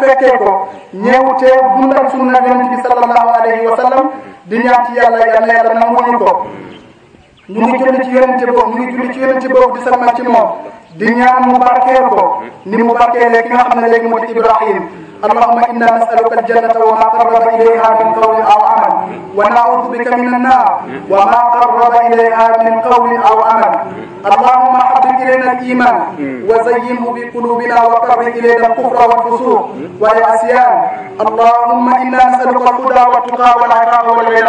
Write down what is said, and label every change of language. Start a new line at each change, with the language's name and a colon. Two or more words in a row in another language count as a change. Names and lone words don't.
Wolof: fekkee ko ñeewutee dundal sunna yonent bi
Arabic: صلى الله عليه وسلم
Wolof: di ñaan ci yàlla nanguñu ko ñu ngi julli ci yonente boobu di salmal ci moom di ñaan mu barkeel ko ni mu barkeelee ki nga xam ne léegi moo di Ibrahim
Arabic: اللهم إنا نسألك الجنة وما قرب إليها من قول أو عمل ونعوذ بك من النار وما قرب إليها من قول أو عمل. اللهم حبب إلينا الإيمان وزينه بقلوبنا وكره إلينا الكفر والفسوق والعصيان. اللهم إنا نسألك الهدى والتقى والعفاف والغنى.